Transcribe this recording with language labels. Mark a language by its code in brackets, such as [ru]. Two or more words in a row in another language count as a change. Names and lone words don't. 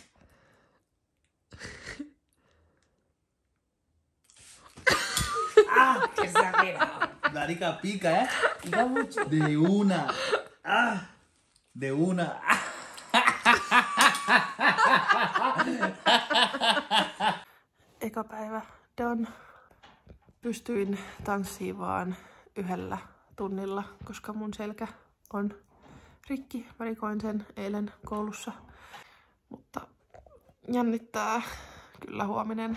[es] ¡Ah! ¡Qué exagerado! Marica, pica, ¿eh? Pica mucho. De una. ¡Ah! De una. [fi] Eka päivä done. Pystyin tanssiin vaan 1 tunnilla, koska mun selkä on rikki. Mä rikoin sen eilen koulussa. Mutta jännittää kyllä huominen.